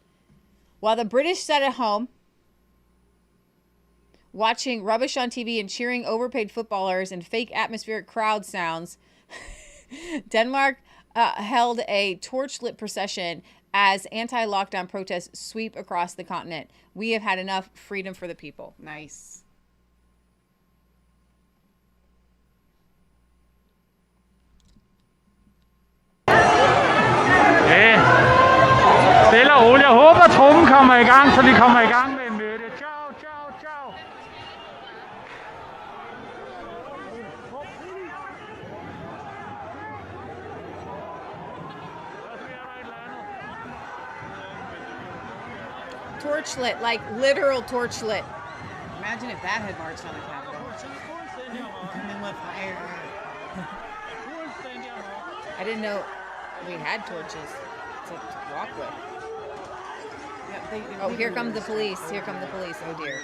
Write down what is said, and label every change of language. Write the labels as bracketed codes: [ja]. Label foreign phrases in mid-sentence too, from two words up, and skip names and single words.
[en] While the British sat at home, watching rubbish on TV and cheering overpaid footballers and fake atmospheric crowd sounds, Denmark held a torchlit procession as anti-lockdown protests sweep across the continent. We have had enough. Freedom for the people. Nice. [da] Stille og roligt. Jeg håber, at trommen kommer i gang, så vi kommer i gang med mødet. [it] Ciao, ciao, ciao. [en] Torchlit, like literal torchlit. Imagine if that had marched on the Capitol. Coming with fire. I didn't know we had torches to walk with. Yeah, here come the police. Here come the police. Oh dear.